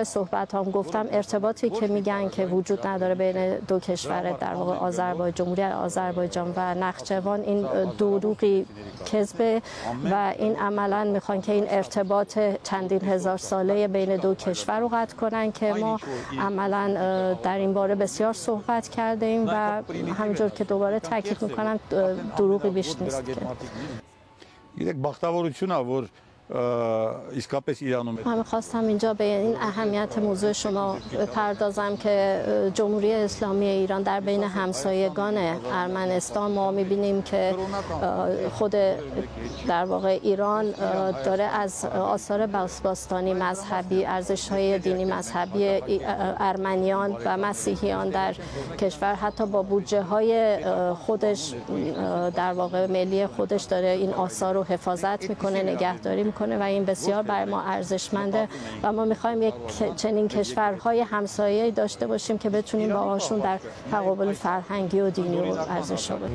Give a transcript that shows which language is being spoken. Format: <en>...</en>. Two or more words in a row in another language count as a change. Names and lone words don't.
<fa>صحبت هم گفتم ارتباطی که میگن که وجود نداره بین دو کشور در واقع جمهوری آذربایجان و نخجوان، این دروغی کذبه و این عملا میخوان که این ارتباط چندین هزار ساله بین دو کشور رو قطع کنن که ما عملا در این باره بسیار صحبت کرده ایم و همینجور که دوباره تاکید میکنم دروغی بیش نیست.</fa> <hy>Գիտեք, բախտավորություն է, որ իսկապես Իրանում է</hy> <fa>من خواستم اینجا به این اهمیت موضوع شما بپردازم که جمهوری اسلامی ایران در بین همسایگان ارمنستان ما می‌بینیم که خود در واقع ایران داره از آثار باستانی مذهبی، ارزش‌های دینی مذهبی ارمنیان و مسیحیان در کشور حتی با بودجه‌های خودش در واقع ملی خودش داره این آثار رو حفاظت میکنه، نگهداری میکنه و این بسیار برای ما ارزشمنده و ما میخوایم یک چنین کشورهای همسایه‌ای داشته باشیم که بتونیم باهاشون در تقابل فرهنگی و دینی و ارزش‌ها باشیم.</fa>